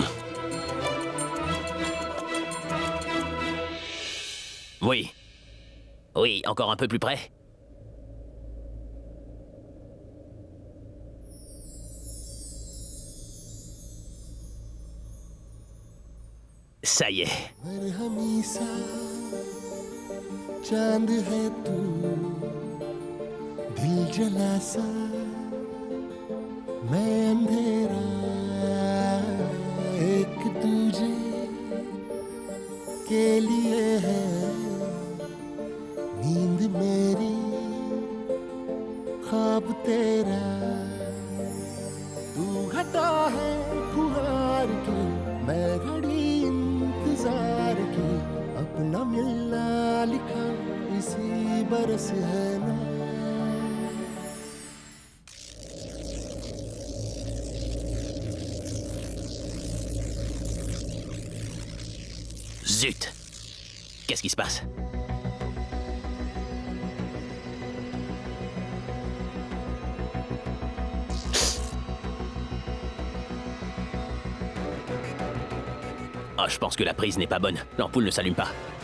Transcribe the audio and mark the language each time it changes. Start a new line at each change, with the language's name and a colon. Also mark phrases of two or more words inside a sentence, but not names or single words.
French: Oui. Oui, encore un peu plus près. Ça y est.
Hindi: चांद है तू दिल जला सा मैं अंधेरा एक दूजे के लिए है नींद मेरी ख्वाब तेरा तू घटा है फुहार की मैं घड़ी इंतजार की अपना मिलना लिखा इसी बरस है ना
French: Zut! Qu'est-ce qui se passe? Oh, je pense que la prise n'est pas bonne. L'ampoule ne s'allume pas.